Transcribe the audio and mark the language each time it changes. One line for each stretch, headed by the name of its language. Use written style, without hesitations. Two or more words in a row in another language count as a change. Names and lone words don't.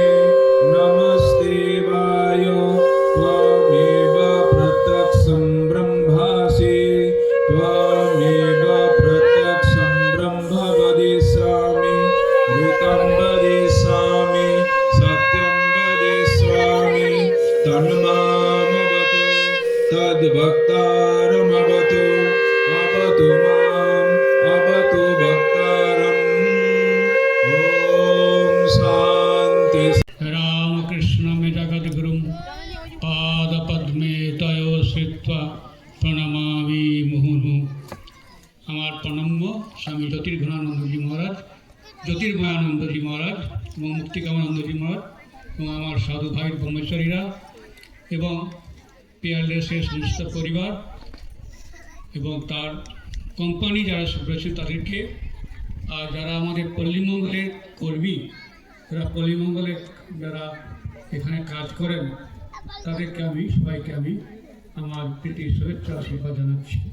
Sanskrit: नमस्तेवाय त्वमेव प्रत्यक्षं ब्रह्मासि त्वमेव प्रत्यक्षं ब्रह्म वदिष्यामि ऋतं वदिष्यामि सत्यं वदिष्यामि तन्मामवतु तद्भक्तारमवतु अवतु माम् अवतु भक्तारम्। ओम शांति। रामकृष्णं जगद्गुरुं पादपद्मे तयो श्रित्वा प्रणमामि मुहुर्मुहुः।
Bangla: আমার প্রণম্য স্বামী জ্যোতির্ঘনানন্দজি মহারাজ, জ্যোতির্ময়ানন্দজি মহারাজ এবং মুক্তিকামানন্দজি মহারাজ এবং আমার সাধু ভাই ব্রহ্মচারীরা এবং পিয়ারলেসের সমস্ত পরিবার এবং তার কোম্পানি যারা রয়েছে তাদেরকে, আর যারা আমাদের পল্লীমঙ্গলের কর্মী, যারা পল্লীমঙ্গলের যারা এখানে কাজ করেন তাদেরকে আমি সবাইকে আমি আমার প্রীতি শুভেচ্ছা আশীর্বাদ জানাচ্ছি।